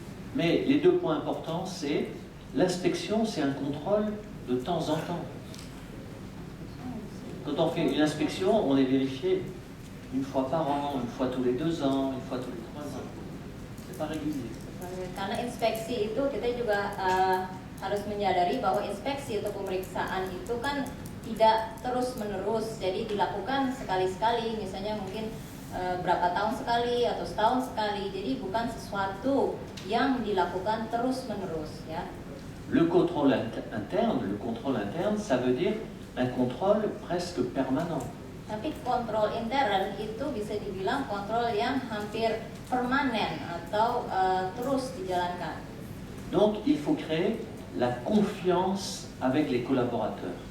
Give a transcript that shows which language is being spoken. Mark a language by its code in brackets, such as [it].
[fr] Mais les 2 points importants, c'est l'inspection, c'est un contrôle de temps en temps. Quand on fait une inspection, on est vérifié une fois par an, une fois tous les 2 ans, une fois tous les 3 ans. C'est pas régulier. [id] Karena inspeksi itu kita juga harus menyadari bahwa inspeksi atau pemeriksaan itu kan tidak terus-menerus, jadi dilakukan sekali-sekali, misalnya mungkin berapa tahun sekali atau setahun sekali, jadi bukan sesuatu yang dilakukan terus-menerus, ya. [fr] Le contrôle interne, ça veut dire un contrôle presque permanent. [id] Tapi kontrol intern itu bisa dibilang kontrol yang hampir permanen atau terus dijalankan. [fr] Donc il faut créer la confiance avec les collaborateurs.